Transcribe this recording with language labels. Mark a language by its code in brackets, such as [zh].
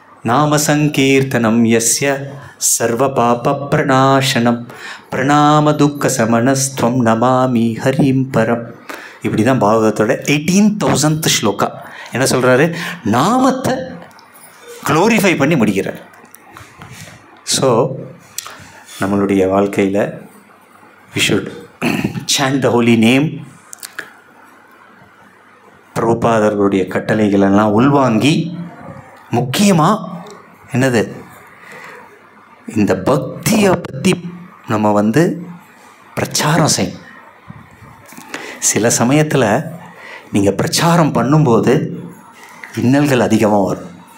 [sa] நாம சங்கீர்த்தனம் யஸ்ய சர்வ பாப பிரணாசனம் பிரணாம துக்க சமணஸ்துவம் நமாமி ஹரிம் பரம். [ta] இப்படி தான் பாகவதத்தோட 18,000th ஸ்லோகா என்ன சொல்கிறாரு? நாமத்தை க்ளோரிஃபை பண்ணி முடிக்கிறார். [en] So நம்மளுடைய வாழ்க்கையில் we should chant the holy name. [ta] பிரபுபாதர்களுடைய கட்டளைகளெல்லாம் உள்வாங்கி, முக்கியமாக என்னது, இந்த பக்தியை பற்றி நம்ம பிரச்சாரம் செய்யும். சில சமயத்தில் நீங்கள் பிரச்சாரம் பண்ணும்போது இன்னல்கள் அதிகமாக வரும்.